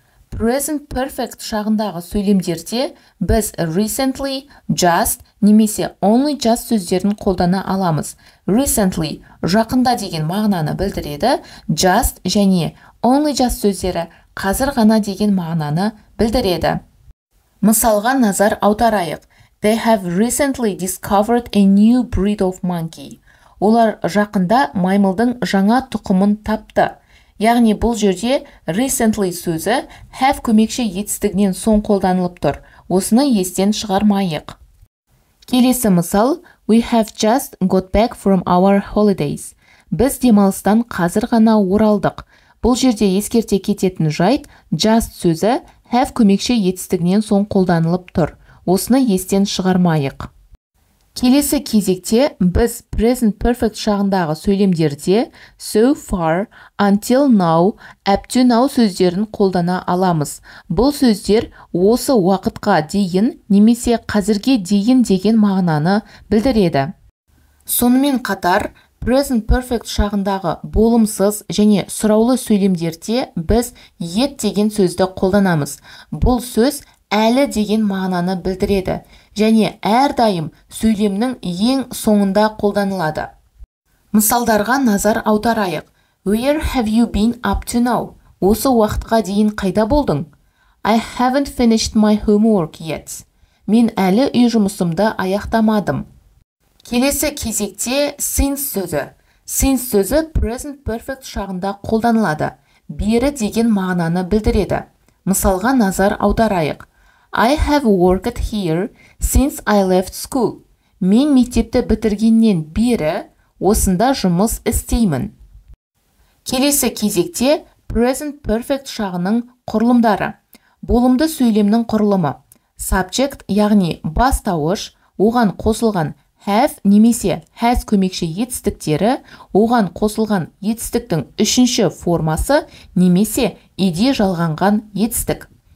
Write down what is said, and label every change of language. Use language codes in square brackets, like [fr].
[kk] Present perfect шағындағы сөйлемдерде біз recently, just немесе only just сөздерін қолдана аламыз. Recently жақында деген мағынаны білдіреді, just және only just сөздері қазір ғана деген мағынаны білдіреді. Мысалға назар аударайық. [en] They have recently discovered a new breed of monkey. [kk] Олар жақында маймылдың жаңа тұқымын тапты. Яғни бұл жерде recently сөзі have көмекші етістігінен соң қолданылып тұр. Осыны естен шығармайық. Келесі мысал, [en] we have just got back from our holidays. [kk] Біз демалыстан қазір ғана оралдық. Бұл жерде ескерте кететін жайт, just сөзі have көмекші етістігінен соң қолданылып тұр. Осыны естен шығармайық. Келесі кезекте біз present perfect шағындағы сөйлемдерде so far, until now, up to now сөздерін қолдана аламыз. Бұл сөздер осы уақытқа дейін немесе қазірге дейін деген мағынаны білдіреді. Сонымен қатар, present perfect шағындағы болымсыз және сұраулы сөйлемдерде біз yet деген сөзді қолданамыз. Бұл сөз әлі деген мағынаны білдіреді және әрдайым сөйлемнің ең соңында қолданылады. Мысалдарға назар аударайық. [en] Where have you been up to now? [kk] Осы уақытқа дейін қайда болдың? [en] I haven't finished my homework yet. [kk] Мен әлі үй жұмысымды аяқтамадым. Келесі кезекте since сөзі. Since сөзі present perfect шағында қолданылады. Бері деген мағынаны білдіреді. Мысалға назар аударайық. [en] I have worked here since I left school. [kk] Мен мектепті бітіргеннен бері осында жұмыс істеймін. Келесі кезекте present perfect шағының құрылымдары. Болымды сөйлемнің құрылымы. Subject, яғни бастауыш, оған қосылған have немесе has көмекші етістіктері, оған қосылған етістіктің үшінші формасы немесе иде жалғанған етістік.